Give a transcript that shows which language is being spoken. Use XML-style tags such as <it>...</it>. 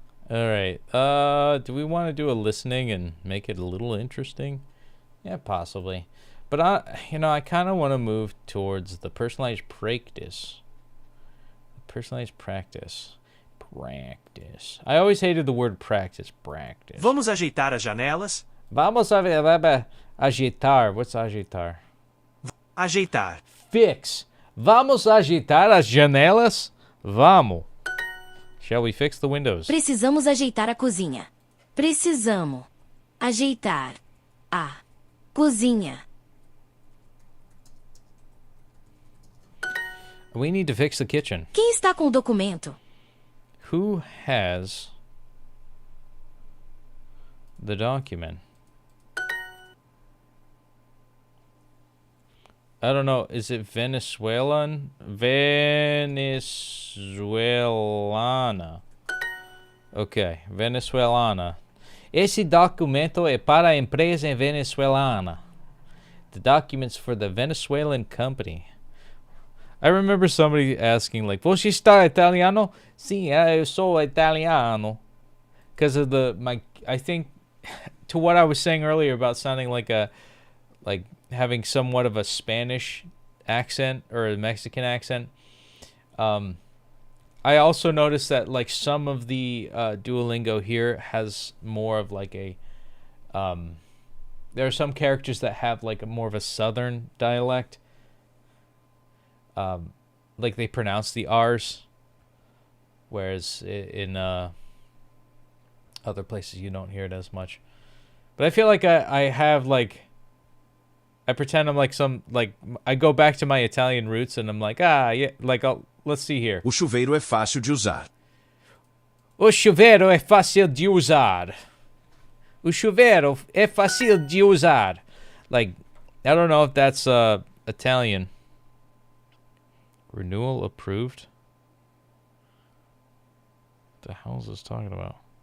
<en>Alright, do we want to do a listening and make it a little interesting? Yeah, possibly. But I kind of want to move towards the personalized practice. Personalized practice. Practice. I always hated the word practice. Practice.</en> <pt>Vamos ajeitar as janelas? Vamos ajeitar. What's ajeitar? Ajeitar.</pt> <en>Fix.</en> <pt>Vamos ajeitar as janelas? Vamos.</pt> <en>Shall we fix the windows?</en> <pt>Precisamos ajeitar a cozinha. Precisamos ajeitar a cozinha.</pt> <en>We need to fix the kitchen.</en> <pt>Quem está com o documento?</pt> <en>Who has the document? I don't know. Is it Venezuelan? Venezuelana. Okay, Venezuelana.</en> <pt>Esse documento é para a empresa venezuelana.</pt> <en>The documents for the Venezuelan company. I remember somebody asking, like,</en> <pt>"Você está italiano?" Sim, eu sou italiano.</pt> <en>Because of I think, to what I was saying earlier about sounding like having somewhat of a Spanish accent or a Mexican accent. I also noticed that like some of the Duolingo here has more of like a there are some characters that have like a more of a southern dialect. Like they pronounce the R's, whereas in other places you don't hear it as much. But I feel like I have like, I pretend I'm like I go back to my Italian roots and I'm like, yeah, like let's see here.</en> <pt>O chuveiro é fácil de usar. O chuveiro é fácil de usar. O chuveiro é fácil de usar.</pt> <en>Like, I don't know if that's Italian. Renewal approved? What the hell is this talking about?</en>